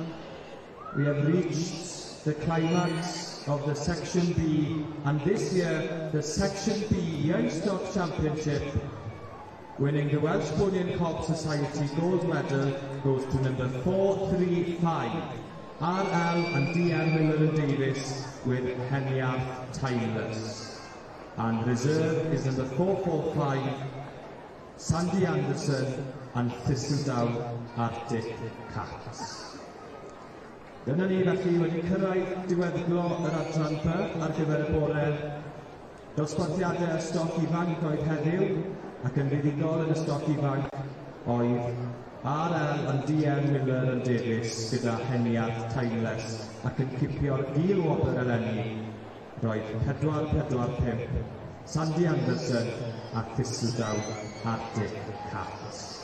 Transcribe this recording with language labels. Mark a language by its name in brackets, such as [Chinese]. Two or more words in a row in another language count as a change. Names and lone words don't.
[English] We have reached the climax of the Section B, and this year the Section B Youngstock Championship, winning the Welsh Pony and Cob Society gold medal, goes to number 435, RL and DM Miller and Davis with Henriarth Timeless. And reserve is number 445, Sandy Anderson and Thistledown Arctic Cats. [Welsh] Dyna ni felly wedi cyrraedd diweddglo yr adran by ar gyfer y bore. Dosbarthiadau y stoc ifanc oedd heddiw, ac yn fuddigol yn y stoc ifanc oedd RL and DM Miller and Davis gyda Henriarth Timeless, ac yn cipio'r gil wobr eleni roedd 4-4-5 Sandy Anderson a Thistledown Arctic Cats.